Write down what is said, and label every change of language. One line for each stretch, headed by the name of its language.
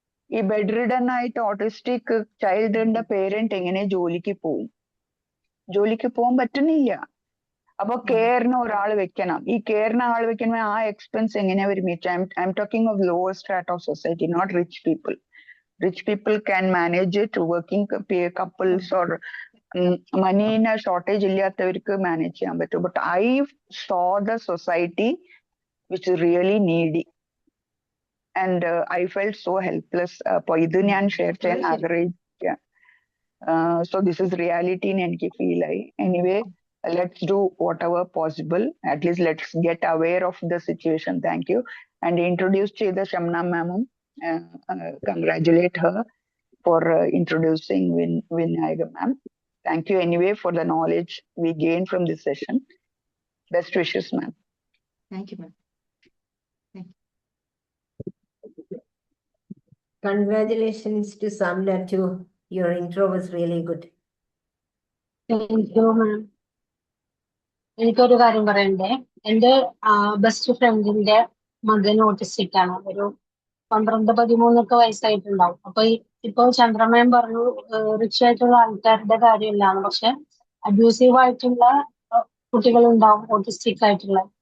Malayalam: ഈ bed ridden ആയിട്ട് autistic ചൈൽഡിന്റെ parent എങ്ങനെ ജോലിക്ക് പോകാൻ പറ്റുന്നില്ല. അപ്പൊ കെയറിന് ഒരാൾ വെക്കണം. ഈ കെയറിന് ആൾ വെക്കുമ്പോൾ ആ എക്സ്പെൻസ് എങ്ങനെയാ വരും?
English: I'm talking of lower strata of society, not rich people. Rich people can manage it, working couples or money in a shortage
Malayalam: ഇല്ലാത്തവർക്ക് മാനേജ് ചെയ്യാൻ പറ്റും.
English: But I saw the society which is really needy and I felt so helpless.
Malayalam: അപ്പൊ ഇത് ഞാൻ share ചെയ്യാൻ ആഗ്രഹിക്കാം.
English: So this is reality
Malayalam: എന്ന് എനിക്ക് ഫീൽ ആയി.
English: Anyway, let's do whatever possible. At least let's get aware of the situation. Thank you. And introduce
Malayalam: ചെയ്ത Shamna മാമും
English: congratulate her for introducing Vinayaka ma'am. Thank you anyway for the knowledge we gained from this session. Best wishes, ma'am. Thank you, ma'am. Congratulations to Samna too. Your intro was really good. Thank you, ma'am.
Malayalam: എനിക്കൊരു കാര്യം പറയണ്ടേ. എൻ്റെ best ഫ്രണ്ടിന്റെ മകൻ autistic ആണ്. ഒരു 12-13 വയസ്സായിട്ടുണ്ടാവും. അപ്പൊ ഇപ്പൊ ചന്ദ്രമയം പറഞ്ഞു റിച്ച് ആയിട്ടുള്ള ആൾക്കാരുടെ കാര്യമില്ലാന്ന്. പക്ഷെ അബ്യൂസീവ് ആയിട്ടുള്ള കുട്ടികളുണ്ടാവും ഓട്ടിസ്റ്റിക് ആയിട്ടുള്ള.